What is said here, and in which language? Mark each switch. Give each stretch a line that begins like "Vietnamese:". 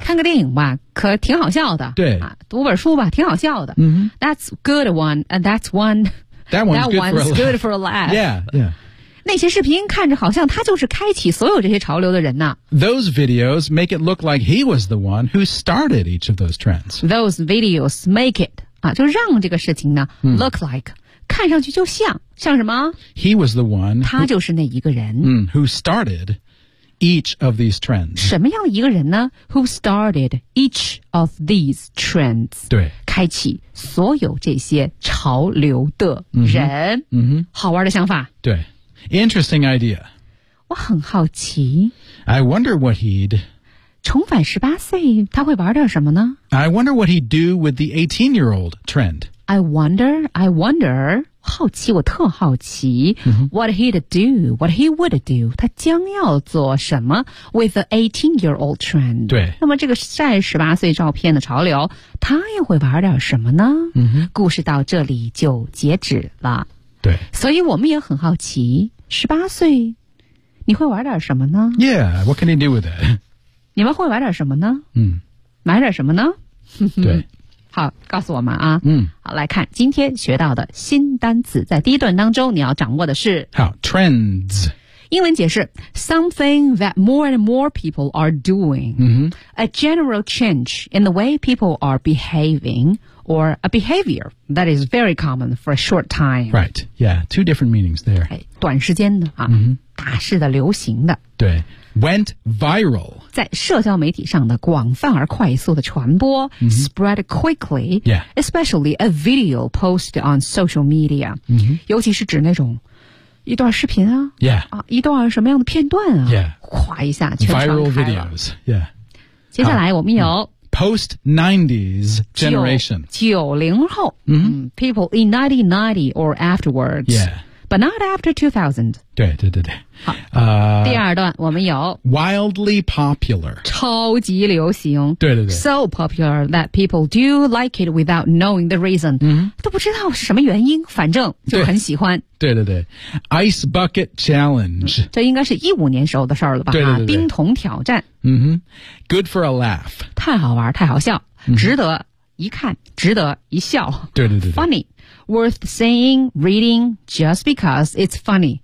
Chinese: 看个电影吧，可挺好笑的。对、读本书吧，挺好笑的。
English: That's good one. And that's one. That one's good for a laugh. Good for a laugh. Yeah, yeah.
Chinese: 那些视频看着好像他就是开启所有这些潮流的人呢。
English: Those videos make it look like he was the one who started each of those trends. Those videos make it,
Chinese: 啊，就让这个事情呢、
English: look like,
Chinese: 看上去就像，像什么？
English: He was the one.
Chinese: 他就是那一个人。
English: Who started each of these trends.
Chinese: 什么样的一个人呢？
English: Who started each of these trends.
Chinese: 对。开启所有这些潮流的人。好玩的想法。
English: 对。Interesting idea.
Chinese: 我很好奇。
English: I wonder what he'd...
Chinese: 重返十八岁他会玩点什么呢？
English: I wonder what he'd do with the 18-year-old trend. I wonder,
Chinese: 好奇，我特好奇。
English: What he'd do, what he would do,
Chinese: 他将要做什么
English: with the 18-year-old trend.
Chinese: 对。那么这个晒十八岁照片的潮流，他又会玩点什么呢？故事到这里就截止了。对，所以我们也很好奇，十八岁你会玩点什么呢？
English: Yeah, what can you do with it?
Chinese: 你们会玩点什么呢？买点什么呢？对，好，告诉我们啊。好，来看今天学到的新单词，在第一段当中你要掌握的是好 trends。英文解释
English: something that more and more people are doing、a general change in the way people are behaving or a behavior that is very common for a short time. Right, yeah, two different meanings there.
Chinese: 短时间的啊、大势的流行的。
English: 对 went viral.
Chinese: 在社交媒体上的广泛而快速的传播、
English: spread quickly,、especially a video posted on social media,、
Chinese: 尤其是指那种一段视频啊
English: ，Yeah，
Chinese: 啊，一段什么样的片段啊
English: ？Yeah，
Chinese: 哗一下全传开了。
English: Viral videos， Yeah。
Chinese: 接下来我们有
English: Post 90s generation， 90后。People in 1990 or afterwards， Yeah， but not after 2000。
Chinese: 对。好。第二段我们有
English: Wildly popular，
Chinese: 超级流行。对。
English: So popular that people do like it without knowing the reason。
Chinese: 都不知道是什么原因，反正就很喜欢。
English: 对。Ice Bucket Challenge、
Chinese: 这应该是15年时候的事儿了吧。对。冰桶挑战。
English: Good for a laugh.
Chinese: 太好玩太好笑。值得一看值得一笑。对。
English: Funny. Worth seeing, reading, just because it's funny.